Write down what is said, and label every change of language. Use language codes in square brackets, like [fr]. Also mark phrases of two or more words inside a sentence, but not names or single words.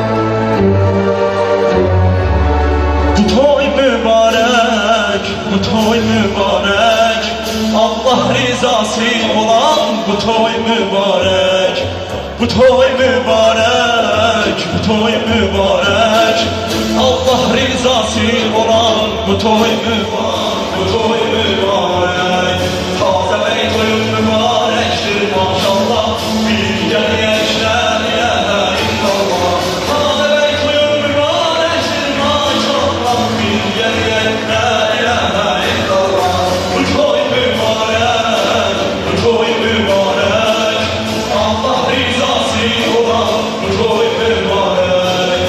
[az] Bu toy mübarək, bu toy mübarək, Allah rizası olan bu toy mübarək. Bu toy mübarək, bu toy mübarək, Allah rizası olan bu toy mübarək, bu toy mübarək. [tr] Taze bey toyun mübarektir maşallah, bir geliyek [ar] لا إله إلا الله. [tr] Taze bey toyun mübarektir maşallah, bir geliyek [ar] لا إله إلا الله. [az] Bu toy mübarek, bu toy mübarek, Allah rizası olan bu toy mübarek.